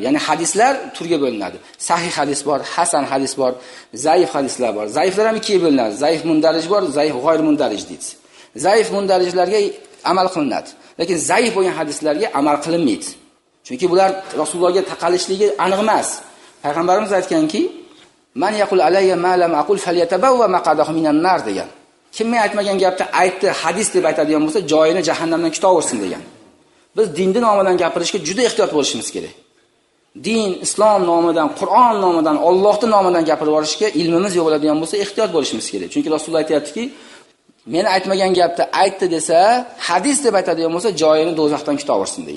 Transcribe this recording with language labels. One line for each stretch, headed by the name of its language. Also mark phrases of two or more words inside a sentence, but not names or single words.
Uzbek: Ya'ni hadislar turga bo'linadi. Sahih hadis bor, hasan hadis bor, zaif hadislar bor. Zaiflar ham ikkiga bo'linadi. Zaif mundarij bor, zaif g'oyr mundarij deydi. Zaif mundarijlarga amal qilinadi, lekin zaif bo'lgan hadislarga amal qilinmaydi. Chunki bular Rasulullohga taqalishligi aniq emas. Payg'ambarimiz aytganki,
Arabic: "من يقل علي ما لم أقل فليتبوأ مقعده من النار" degan.
Uzbek: Kim men aytmagan gapni aytdi, hadis deb aytadigan bo'lsa, joyini jahannamdan kutaversin degan. Biz dinning nomidan gapirishga juda ehtiyot bo'lishimiz kerak. Din, islom nomidan, Qur'on nomidan, Allohning nomidan gapirib yorishga ilmimiz yo'q bo'ladigan bo'lsa, ehtiyot bo'lishimiz kerak. Chunki Rasululloh aytayaptiki, men aytmagan gapni aytdi desa, hadis deb aytadigan bo'lsa, joyini do'zaxdan kutaversin degan.